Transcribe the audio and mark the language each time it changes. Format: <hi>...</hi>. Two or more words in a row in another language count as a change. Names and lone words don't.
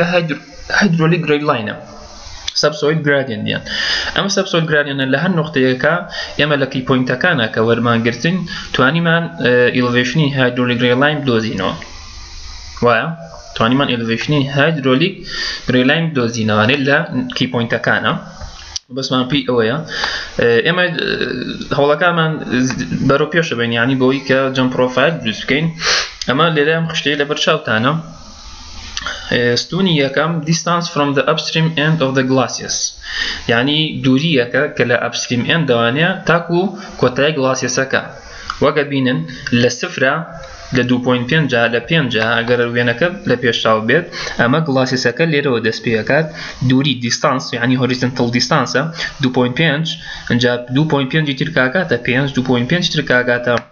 <en>hydraulic gradeline subsoil gradient</en> <ckb>ئەمە</ckb> <en>subsoil gradient</en> <ckb>لە هەر نقطەیەکە ئێمە لە</ckb> <en>key points</en> <ckb>کە وەرمانگرتن توانیمان ئیلڤیشنی</ckb> <en>hydraulic gradeline</en> <ckb>بدۆزینەوە وایە توانیمان ئیلڤیشنی</ckb> <en>hydraulic gradeline</en> <ckb>بدۆزینەوە لە</ckb> <en>key points</en> <ckb>بەسمان پێی ئەوەیە ئێمە هەوڵەکانمان بەرەو پێشە بین یانی بۆی کە جەم پرۆفایل دروست بکەین ئەمە لێرە ئەم خشتەیە لە بەرچاوتانە ستونی یەکەم</ckb> <en>distance from the upstream end of the glaciers</en> <ckb>یعنی دووریەکە کە لە</ckb> <en>upstream end</en> <ckb>دەوانەیە تاکو کۆتای گلاسیەسەکە وەگە بینن لە سفرە لە 2.5 لە 5 ئەگەر وێنەکە لە پێشاو بێت ئەمە گلاسیەسەکە لێرەوە دەست پێکات دووری دیستانس یعنی</ckb> <en>horizontal distance</en> <ckb>2.5 ئەجا 2.5 تر کاکاتە 5 2.5 تر کاکاتە</ckb>